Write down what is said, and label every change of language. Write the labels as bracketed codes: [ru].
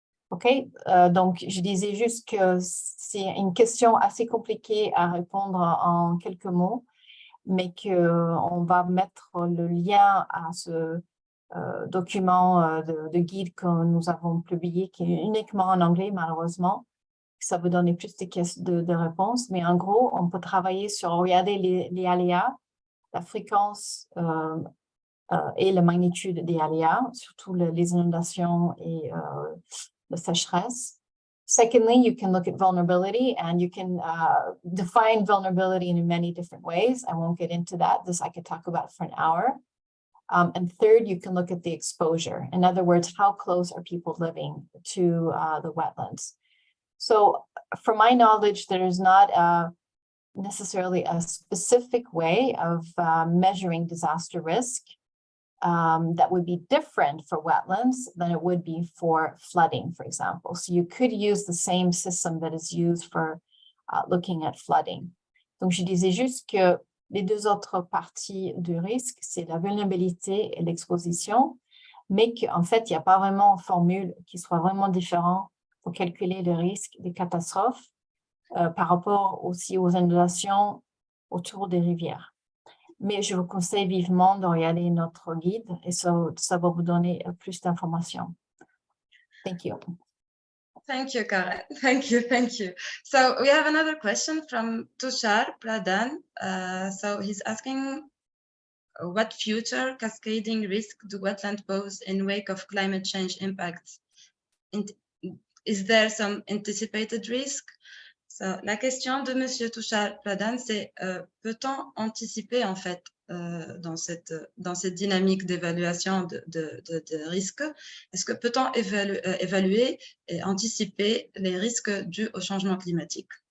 [fr] OK, donc je disais juste que c'est une question assez compliquée à répondre en quelques mots, mais qu'on va mettre le lien à ce document de guide que nous avons publié, qui est uniquement en anglais, malheureusement. Ça vous donne plus de réponses, mais en gros, on peut travailler sur regarder les aléas, la fréquence et la magnitude des aléas, surtout les inondations et la sécheresse. [en] Secondly, you can look at vulnerability, and you can define vulnerability in many different ways. I won't get into that. This I could talk about for an hour. And third, you can look at the exposure. In other words, how close are people living to the wetlands? So from my knowledge, there is not necessarily a specific way of measuring disaster risk that would be different for wetlands than it would be for flooding, for example. So you could use the same system that is used for looking at flooding. [fr] Donc, je disais juste que les deux autres parties du risque, c'est la vulnérabilité et l'exposition, mais qu'en fait, il n'y a pas vraiment une formule qui soit vraiment différente pour calculer le risque des catastrophes par rapport aussi aux inondations autour des rivières. Mais je vous conseille vivement de regarder notre guide et ça va vous donner plus d'informations. [en] Thank you. Thank you, Karen. Thank you. So we have another question from Tushar Pradhan. So he's asking, what future cascading risk do wetlands pose in wake of climate change impacts? Is there some anticipated risk? [fr] So, la question de Monsieur Tushar Pradhan, c'est peut-on anticiper en fait dans cette dynamique d'évaluation de risques, est-ce que peut-on évaluer et anticiper les risques dus au changement climatique?